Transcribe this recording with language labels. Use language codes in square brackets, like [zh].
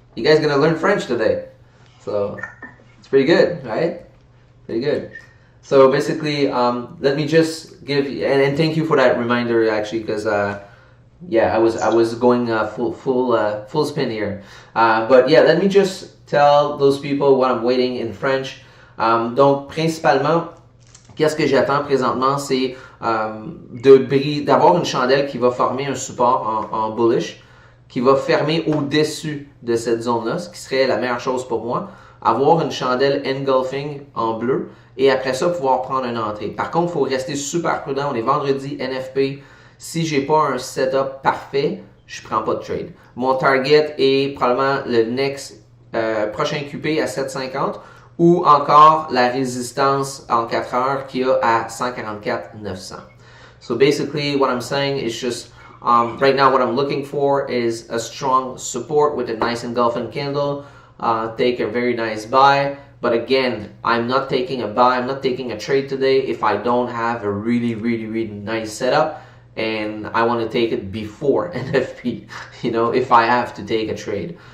[en] You guys gonna learn French today, so it's pretty good, right? Pretty good. So basically, let me just give and thank you for that reminder, actually, because I was going full spin here. But yeah, let me just tell those people what I'm waiting in French. [fr] Donc principalement, qu'est-ce que j'attends présentement, c'est d'avoir une chandelle qui va former un support en bullish, qui va fermer au-dessus de cette zone-là, ce qui serait la meilleure chose pour moi. Avoir une chandelle engulfing en bleu, et après ça, pouvoir prendre une entrée. Par contre, il faut rester super prudent. On est vendredi, NFP. Si j'ai pas un setup parfait, je prends pas de trade. Mon target est probablement le next prochain QP à 7,50 ou encore la résistance en 4 heures qui a à 144,900. [en] So basically, what I'm saying is just right now what I'm looking for is a strong support with a nice engulfing candle. Take a very nice buy. But again, I'm not taking a buy, I'm not taking a trade today if I don't have a really nice setup and I want to take it before NFP, if I have to take a trade.